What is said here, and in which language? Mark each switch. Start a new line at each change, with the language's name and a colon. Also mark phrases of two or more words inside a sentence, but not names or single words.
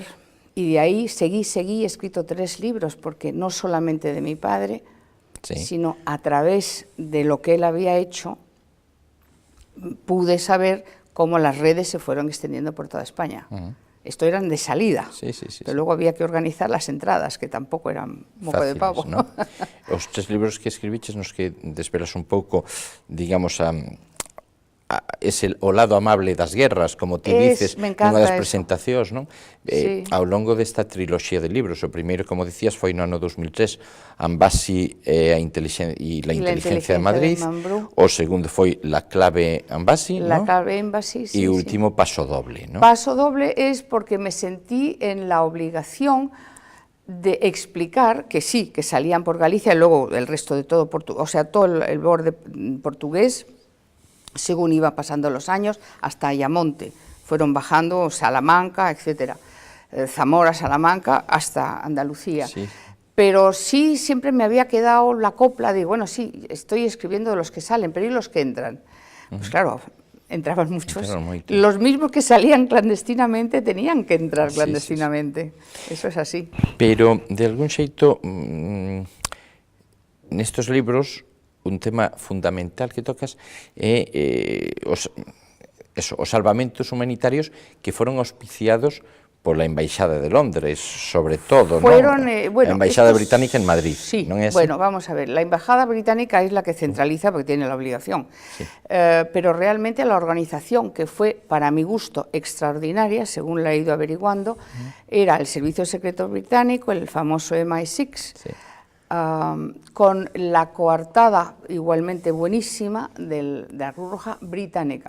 Spanish: Y de ahí seguí, he escrito 3 libros, porque no solamente de mi padre, sino a través de lo que él había hecho, pude saber cómo las redes se fueron extendiendo por toda España. Esto eran de salida, pero luego había que organizar las entradas, que tampoco eran moco de pavo. ¿No?
Galician: Os 3 libros que escribiches nos que desvelas un pouco, digamos, o lado amable das guerras, como ti dices, nunha das presentacións, non? Ao longo desta triloxía de libros, o primeiro, como dicías, foi no ano 2003, Ambassi e la inteligencia de Madrid, o segundo foi La clave Ambassi, La clave Ambassi, sí, e o último Paso doble, ¿no?
Spanish: Paso doble es porque me sentí en la obligación de explicar que sí, que salían por Galicia, y luego el resto de todo, o sea, todo el borde portugués, según iba pasando los años, hasta Ayamonte, fueron bajando Salamanca, etcétera, Zamora, Salamanca, hasta Andalucía. Sí. Pero sí, siempre me había quedado la copla de, bueno, sí, estoy escribiendo de los que salen, pero ¿y los que entran? Pues claro, entraban muchos. Los mismos que salían clandestinamente tenían que entrar clandestinamente. Eso es así. Pero,
Galician: de algún xeito, nestos libros, un tema fundamental que tocas é os salvamentos humanitarios que foron auspiciados pola Embaixada de Londres, sobre todo,
Spanish: fueron, ¿no? Bueno,
Galician: a Embaixada Británica en Madrid. Sí, ¿non é así?
Spanish: Bueno, vamos a ver, la Embajada Británica es la que centraliza porque tiene la obligación, pero realmente la organización que fue, para mi gusto, extraordinaria, según la he ido averiguando, era el Servicio Secreto Británico, el famoso MI6, con la coartada igualmente buenísima de la Cruz Roja Británica.